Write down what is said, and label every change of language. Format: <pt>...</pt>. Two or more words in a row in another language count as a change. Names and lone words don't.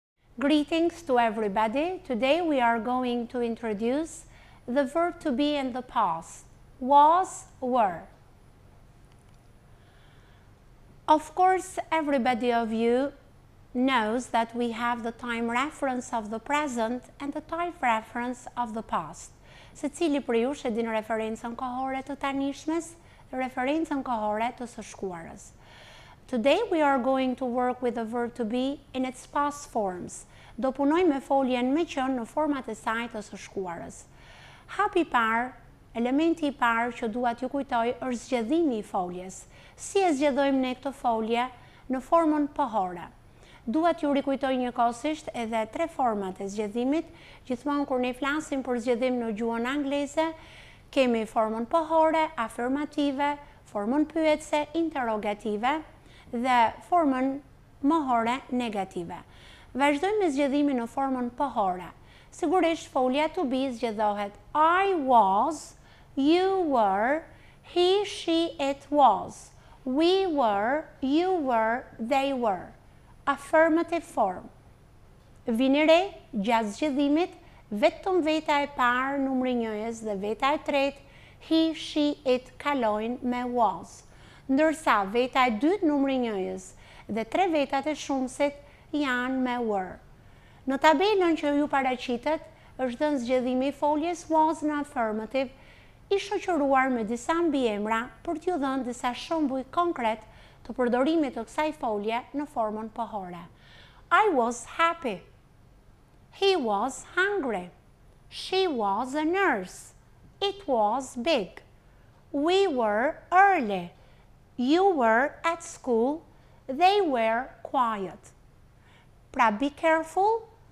<en>Greetings to everybody. Today we are going to introduce the verb to be in the past. Was, were. Of course, everybody of you knows that we have the time reference of the present and the time reference of the past.</en> <sq>Secili për ju e din referencën kohore të tanishmes dhe referencën kohore të së shkuarës.</sq> <en>Today we are going to work with the verb to be in its past forms.</en> <sq>Do punoj me foljen me qenë në format e saj të së shkuarës. Hapi parë, elementi i parë që dua t'ju kujtoj është zgjedhimi i foljes. Si e zgjedhojmë ne këtë folje në formën pohore. Dua t'ju rikujtoj njëkohësisht edhe tre format e zgjedhimit. Gjithmonë kur ne flasim për zgjedhim në gjuhën angleze, kemi formën pohore, afirmative, formën pyetse, interrogative dhe formën mohore negative. Vazhdojmë me zgjedhimin në formën pohore. Sigurisht folja</sq> <en>to be</en> <sq>zgjedhohet</sq> <en>I was, you were, he, she, it was, we were, you were, they were. Affirmative form.</en> <sq>Vini re gjatë zgjedhimit vetëm veta e parë numri 1-s dhe veta e tretë</sq> <en>he, she, it</en> <sq>kalojnë me was. Ndërsa veta e dytë numri 1-s dhe tre vetat e shumësit janë me were. Në tabelën që ju paraqitet është dhënë zgjedhimi i foljes was në affirmative, i shoqëruar me disa mbiemra për t'ju dhënë disa shembuj konkret të përdorimit të kësaj folje në formën pohore.</sq> <en>I was happy. He was hungry. She was a nurse. It was big. We were early. You were at school. They were quiet. Pra, be careful.</en>